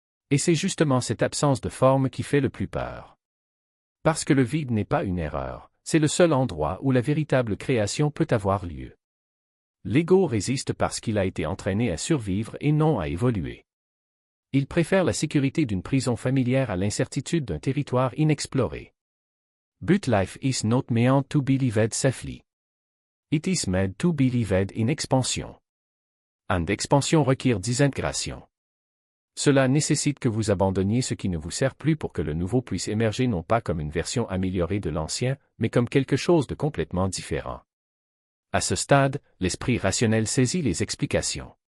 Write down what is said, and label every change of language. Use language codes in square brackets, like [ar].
[fr] Et c'est justement cette absence de forme qui fait le plus peur. Parce que le vide n'est pas une erreur, c'est le seul endroit où la véritable création peut avoir lieu. L'ego résiste parce qu'il a été entraîné à survivre et non à évoluer. Il préfère la sécurité d'une prison familière à l'incertitude d'un territoire inexploré. [en] But life is not meant to be lived safely. It is made to be lived in expansion. And expansion [fr] requiert désintégration. Cela nécessite que vous abandonniez ce qui ne vous sert plus pour que le nouveau puisse émerger non pas comme une version améliorée de l'ancien, mais comme quelque chose de complètement différent. À ce stade, l'esprit rationnel saisit les explications.